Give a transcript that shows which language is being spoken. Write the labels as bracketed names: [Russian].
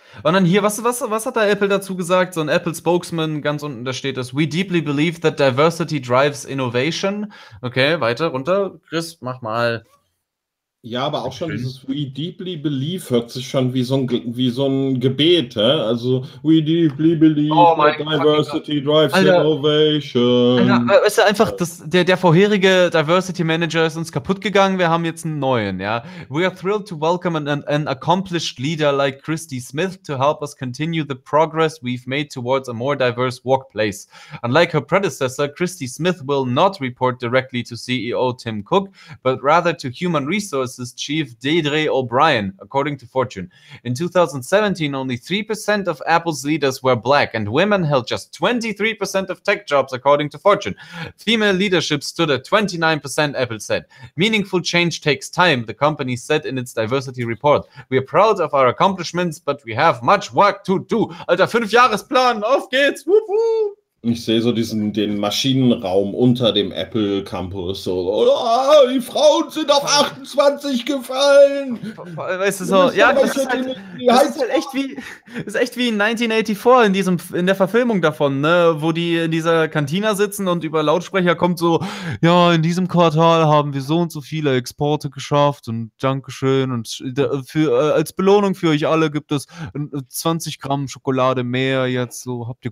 [German] Und dann hier, was hat da Apple dazu gesagt? So ein Apple-Spokesman, ganz unten, da steht es: [English] We deeply believe that diversity drives innovation. [German] Okay, weiter runter. Chris, mach mal. Ja, aber auch schon dieses [English] We deeply believe [German] hört sich schon wie so ein Gebet, hä? [English] Also We deeply believe that diversity drives innovation. [German] Alter, ist ja einfach, der vorherige Diversity Manager ist uns kaputt gegangen, wir haben jetzt einen neuen, ja. [English] We are thrilled to welcome an accomplished leader like Christy Smith to help us continue the progress we've made towards a more diverse workplace. Unlike her predecessor, Christy Smith will not report directly to CEO Tim Cook, but rather to Human Resources Chief Deirdre O'Brien, according to Fortune. In 2017, only 3% of Apple's leaders were black, and women held just 23% of tech jobs, according to Fortune. Female leadership stood at 29%, Apple said. Meaningful change takes time, the company said in its diversity report. We are proud of our accomplishments, but we have much work to do. [German] Alter, 5-Jahres-Plan, auf geht's! Wuhu! Ich sehe so den Maschinenraum unter dem Apple Campus. So, oh, die Frauen sind auf 28 gefallen. Weißt du so, ja, das ist echt wie in 1984 in der Verfilmung davon, ne, wo die in dieser Kantina sitzen und über Lautsprecher kommt so, ja, in diesem Quartal haben wir so und so viele Exporte geschafft und Dankeschön und als Belohnung für euch alle gibt es 20 Gramm Schokolade mehr jetzt, so habt ihr